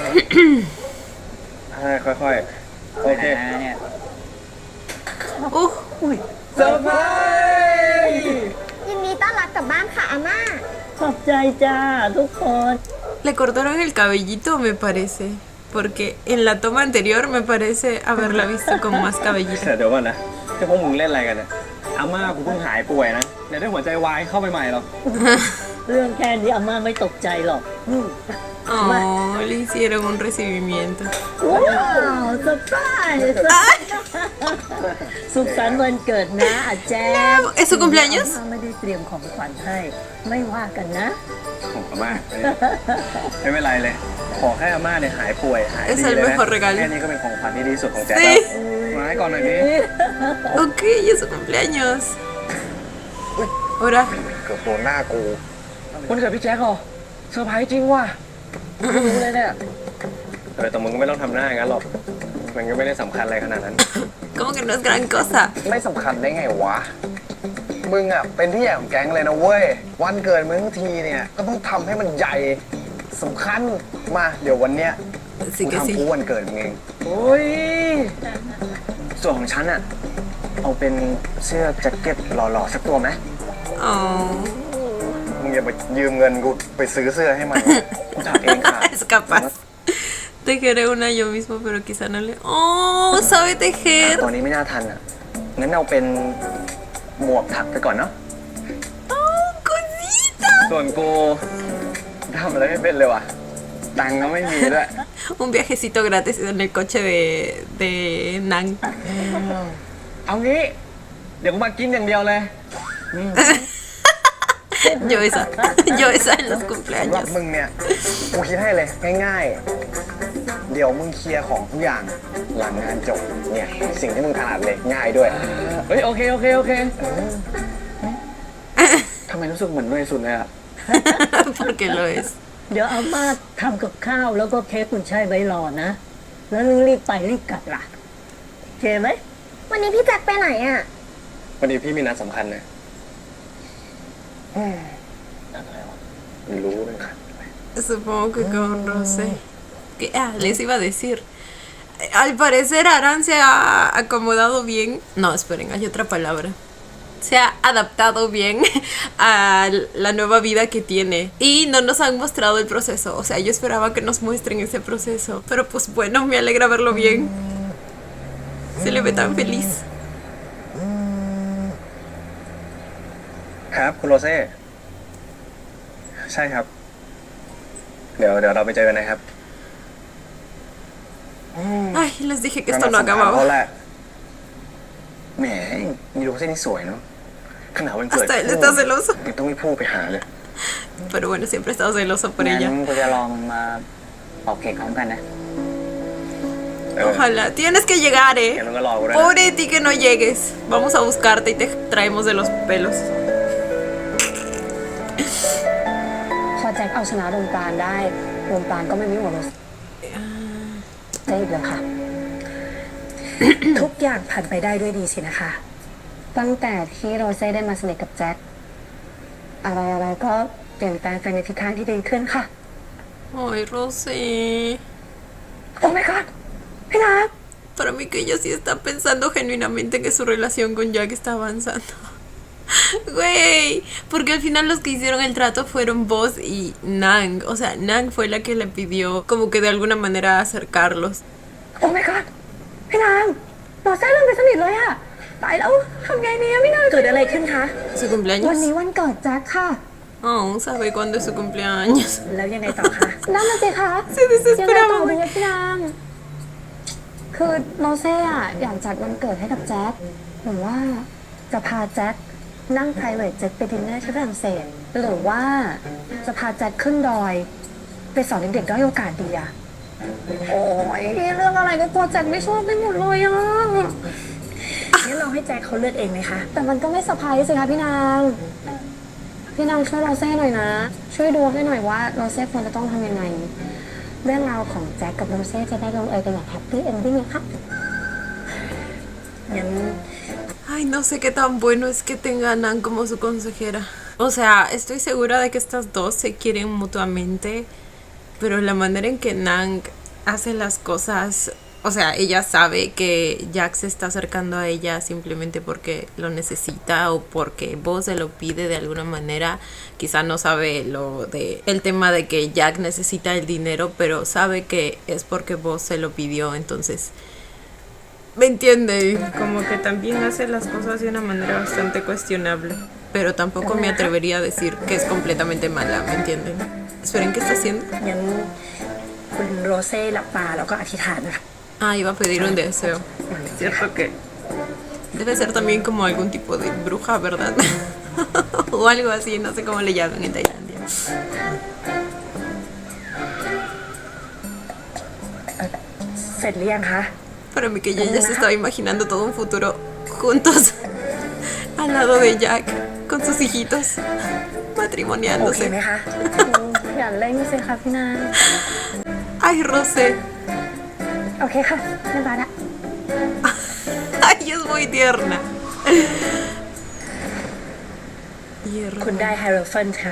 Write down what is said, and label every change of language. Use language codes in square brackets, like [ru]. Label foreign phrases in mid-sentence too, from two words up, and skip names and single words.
[th] ค่อยๆ โอเค เนี่ย เซอร์ไพรส์ ยินดีต้อนรับกลับบ้านค่ะอาม่า ขอบใจจ้าทุกคน [es] Le cortaron el cabellito, me parece. Porque en la toma anterior me parece haberla visto con más cabellito. [th] เดี๋ยวก่อนนะที่พวกมึงเล่นอะไรกันเนี่ยอาม่ากูเพิ่งหายป่วยนะเดี๋ยวได้หัวใจวายเข้าไปใหม่หรอก เรื่องแค่นี้อาม่าไม่ตกใจหรอก [es] Oh, le hicieron un recibimiento. [th] ว้าวเซอร์ไพรส์สุขสันต์วันเกิดนะอาแจ๊ค [es] ¿Es su cumpleaños? [th] อาม่าไม่ได้เตรียมของขวัญให้ ไม่ว่ากันนะ ของอาม่าไม่เป็นไรเลย ขอแค่อาม่าเนี่ยหายป่วยหายดี [es] Es el [th] เลยนะ [es] mejor regalo. [th] แค่นี้ก็เป็นของขวัญที่ดีสุดของแจ๊ค [es] Sí. [th] แล้วมาให้ก่อนหน่อยดิ [es] Ok, es su cumpleaños. Ahora. [th] เกือบโดนหน้ากูวันเกิดพี่แจ๊คเหรอเซอร์ไพรส์จริงว่ะรู้เลยเนี่ยแต่มึงก็ไม่ต้องทำหน้าอย่างนั้นหรอกมันก็ไม่ได้สำคัญอะไรขนาดนั้น [es] Como que no es gran cosa. [th] ไม่สำคัญได้ไงวะ มึงอ่ะเป็นพี่ใหญ่ของแก๊งเลยนะเว้ย วันเกิดมึงทั้งทีเนี่ยก็ต้องทำให้มันใหญ่สำคัญมาเดี๋ยววันเนี้ย [es] Sí [th] กู [es] que [th] ทำ [es] sí. [th] กูวันเกิดมึงเองโอ้ย ส่วนของฉันอ่ะ เอาเป็นเสื้อแจ็คเก็ตหล่อๆสักตัวไหม Oh. มึงอย่าไปยืมเงินกูไปซื้อเสื้อให้มัน กูถักเองค่ะ [es] Es capaz. Tejeré una yo mismo, pero quizá no le. Oh, sabe [th] ตัว [es] tejer. [th] นี้ไม่น่าทันอ่ะ งั้นเอาเป็นหมวกถักไปก่อนเนาะ [es] Oh, cosita. [th] ส่วนกูทำอะไรไม่เป็นเลยว่ะ ตังค์ก็ไม่มีด้วย [es] Un viajecito gratis en el coche de Nan. [th] เอางี้ เดี๋ยวกูมากินอย่างเดียวเลย [es] Yo esa. Yo esa en los [th] สำหรับ [es] cumpleaños. [th] มึงเนี่ย กูคิดให้เลยง่ายๆ เดี๋ยวมึงเคลียร์ของทุกอย่างหลังงานจบ เนี่ย สิ่งที่มึงถนัดเลยง่ายด้วย เฮ้ย โอเคทำไมรู้สึกเหมือนเนยสุดเลยอ่ะ [es] Porque lo es. [th] เดี๋ยวอาม่าทำกับข้าวแล้วก็เค้กคุณชายไว้รอนะ แล้วรีบไปรีบกลับล่ะโอเคไหม วันนี้พี่แจ็คไปไหนอ่ะ วันนี้พี่มีนัดสำคัญเลยนัดอะไรวะไม่รู้เลยค่ะ [es] Supongo que con Rosé. Les iba a decir. Al parecer Aran se ha acomodado bien. No, esperen, hay otra palabra. Se ha adaptado bien a la nueva vida que tiene. Y no nos han mostrado el proceso. O sea, yo esperaba que nos muestren ese proceso. Pero pues bueno, me alegra verlo bien. Se le ve tan feliz. [th] ครับคุณโรเซ่ ใช่ครับ เดี๋ยวเราไปเจอกันนะครับ [es] Ay, les dije que [th] ก็ [es] esto no [th] นัดสำคัญเขา [es] acababa. [th] แหละแหมมีโรเซ่นี่สวยเนาะขนาดวันเกิด [es] Hasta él está celoso. [th] ยังต้องมีผู้ไปหาเลย [es] Pero bueno, siempre he estado celoso por [th] งั้น [es] ella. [th] กูจะลองมาเป่าเค้กพร้อมกันนะ [es] Ojalá. Tienes que llegar, [th] งั้น eh. มึงก็รอกูด้วยนะ [es] Pobre de ti que no llegues. Vamos a buscarte y te traemos de los pelos. [th] พอแจ็คเอาชนะดวงตาลได้ดวงตาลก็ไม่มีหัวรถได้อีกแล้วค่ะ ทุกอย่างผ่านไปได้ด้วยดีสินะคะ ตั้งแต่ที่โรเซ่ได้มาสนิทกับแจ็คอะไรๆก็เปลี่ยนแปลงไปในทิศทางที่ดีขึ้นค่ะ [es] Ay, Rosy. [th] โอ้ [en] my god [th] พี่รัก [es] Para mí que ella sí está pensando genuinamente que su relación con Jack está avanzando. Güey, porque al final los que hicieron el trato fueron vos y Nang. O sea, Nang fue la que le pidió como que de alguna manera acercarlos. [th] โอ้ [en] my god [th] พี่นางเราแซ่เรื่องไปสนิทเลยอะตายแล้วทำไงเนี่ยพี่นางเกิดอะไรขึ้นคะ [es] ¿Su [th] วัน [es] cumpleaños? [th] นี้วันเกิดแจ็คค่ะ [es] Oh, ¿sabe cuándo es su cumpleaños? [th] แล้วยังไงต่อคะนั่นน่ะสิคะ [es] Se desesperaba. [th] ยังไงต่อดีอะพี่นางคือโนเซ่อะอยากจัดวันเกิดให้กับแจ็คหรือว่าจะพาแจ็คนั่ง [en] private jet [th] ไปดินเนอร์ที่ฝรั่งเศสหรือว่าจะพาแจ็คขึ้นดอยไปสอนเด็กๆด้อยโอกาสดีอะโอ้ยเรื่องอะไรก็กลัวแจ็คไม่ชอบไปหมดเลยอะ งั้นเราให้แจ็คเขาเลือกเองไหมคะ แต่มันก็ไม่เซอร์ไพรส์สิคะพี่นางช่วยโรเซ่หน่อยนะ ช่วยดูให้หน่อยว่าโรเซ่ควรจะต้องทำยังไง เรื่องราวของแจ็คกับโรเซ่จะได้ลงเอยกันแบบ [en] happy ending [th] นะคะ งั้น [es] Ay, no sé qué tan bueno es que tenga a Nan como su consejera. O sea, estoy segura de que estas dos se quieren mutuamente, pero la manera en que Nang hace las cosas, o sea, ella sabe que Jack se está acercando a ella simplemente porque lo necesita o porque vos se lo pide de alguna manera. Quizá no sabe el tema de que Jack necesita el dinero, pero sabe que es porque vos se lo pidió, entonces... ¿Me entiende? Como que también hace las cosas de una manera bastante cuestionable. Pero tampoco me atrevería a decir que es completamente mala, ¿me entienden? Esperen, ¿qué está haciendo? [th] งั้นคุณโรเซ่หลับตาแล้วก็อธิษฐานนะคะ [es] Ah, iba a pedir un deseo. Cierto que debe ser también como algún tipo de bruja, ¿verdad? O algo así, no sé cómo le llaman en Tailandia. [th] เสร็จหรือยังคะ [es] Para mí que ella ya se estaba imaginando todo un futuro juntos al lado de Jack con sus hijitos [th] โอเค [es] matrimoniándose. [th] ไหมคะ อย่าเล่นสิคะพี่นาง [es] Ay, Rosé. [th] โอเคค่ะเรียบร้อยละ [es] Ay, es muy tierna. [th] คุณได้ไฮโรเฟนค่ะ